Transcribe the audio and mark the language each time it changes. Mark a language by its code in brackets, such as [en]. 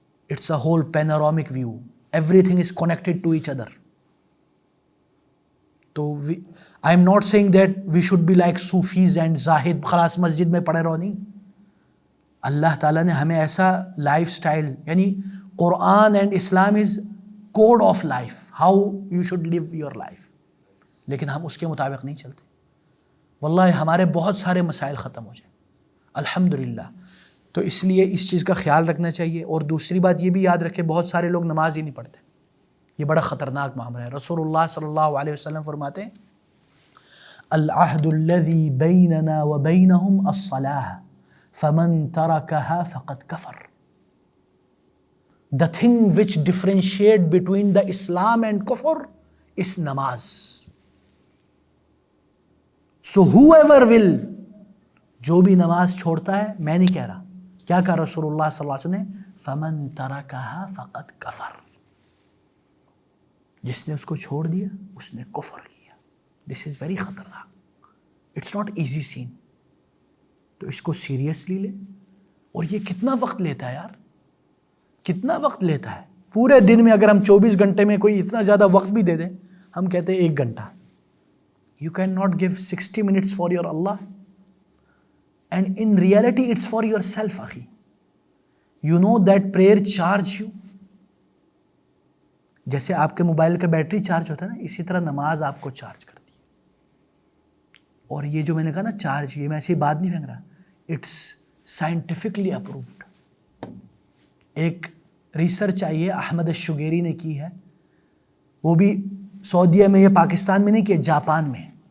[en] It's a whole panoramic view, everything is connected to each other. تو I am not seeing that we should be like Sufis and زاہد، خلاص [ur] مسجد میں پڑھے رہو، نہیں. اللہ تعالیٰ نے ہمیں ایسا لائف سٹائل، یعنی [en] Quran and Islam is code of life, how you should live your life, [ur] لیکن ہم اس کے مطابق نہیں چلتے. واللہ ہمارے بہت سارے مسائل ختم ہو جائیں الحمدللہ. تو اس لیے اس چیز کا خیال رکھنا چاہیے. اور دوسری بات یہ بھی یاد رکھیں، بہت سارے لوگ نماز ہی نہیں پڑھتے. یہ بڑا خطرناک معاملہ ہے. رسول اللہ صلی اللہ علیہ وسلم فرماتے ہیں [ar] العہد الذی بیننا وبینہم الصلاۃ فمن ترکها فقد کفر. [en] The thing which differentiate between the Islam and kufr is namaz. So whoever will، [ur] جو بھی نماز چھوڑتا ہے، میں نہیں کہہ رہا، کیا کہا رسول اللہ صلی اللہ علیہ وسلم نے، [ar] فمن ترکها فقد کفر. [ur] جس نے اس کو چھوڑ دیا اس نے کفر کیا. [en] this is very [ur] خطرناک. [en] It's not easy scene. [ur] تو اس کو سیریسلی لے. اور یہ کتنا وقت لیتا ہے یار، کتنا وقت لیتا ہے. پورے دن میں اگر ہم 24 گھنٹے میں کوئی اتنا زیادہ وقت بھی دے دیں، ہم کہتے ہیں 1 گھنٹہ. [en] You cannot give 60 minutes for your Allah. And in reality it's for yourself, akhi. You know that prayer charge you. [ur] جیسے آپ کے موبائل کا بیٹری چارج ہوتا ہے نا، اسی طرح نماز آپ کو چارج کرتی ہے. اور یہ جو میں نے کہا نا چارج، یہ میں ایسی بات نہیں پھینک رہا، [en] It's scientifically approved. [ur] ایک ریسرچ آئی ہے احمد الشگیری نے کی ہے، وہ بھی سعودیہ میں، یہ پاکستان میں نہیں کہ جاپان میں.